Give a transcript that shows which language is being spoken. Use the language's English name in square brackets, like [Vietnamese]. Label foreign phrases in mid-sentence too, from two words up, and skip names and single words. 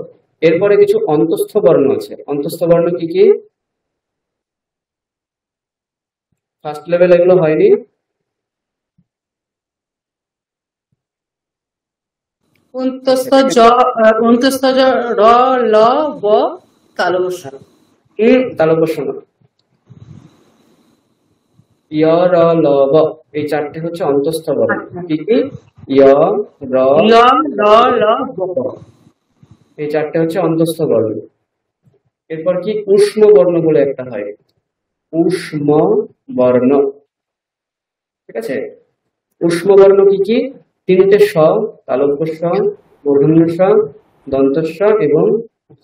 [Bangla] এরপরে কিছু অন্তস্থ বর্ণ আছে। অন্তস্থ বর্ণ কি কি? [English] first level [Bangla] এগুলো হয়নি। অন্তস্থ জ র ল ব তালব্য। তালব্য না, য় র ল ব, এই 4টে হচ্ছে অন্তস্থ বর্ণ। কি কি? য় র ল ল ব, এই 4টে হচ্ছে অন্তস্থ বর্ণ। এরপর কি উষ্ম বর্ণ বলে একটা হয়, উষ্ম বর্ণ। ঠিক আছে? উষ্ম বর্ণ কি কি? 3টে স, তালব্য স, মূর্ধন্য স, দন্ত স এবং হ।